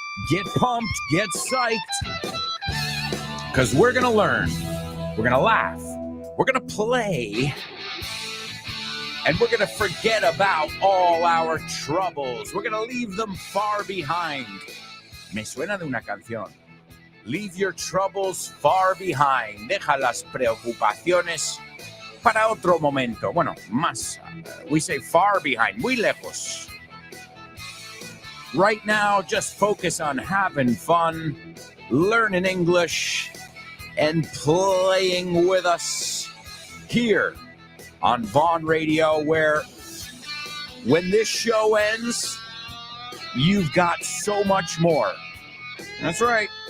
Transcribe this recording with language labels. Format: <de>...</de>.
<en>Get pumped, get psyched, because we're going to learn, we're going to laugh, we're going to play, and we're going to forget about all our troubles. We're going to leave them far behind.</en> <es>Me suena de una canción.</es> <en>Leave your troubles far behind.</en> <es>Deja las preocupaciones para otro momento. Bueno, más.</es> <en>We say far behind,</en> <es>muy lejos.</es> <en>Right now, just focus on having fun, learning English, and playing with us here on Vaughn Radio, where when this show ends, you've got so much more. That's right.</en>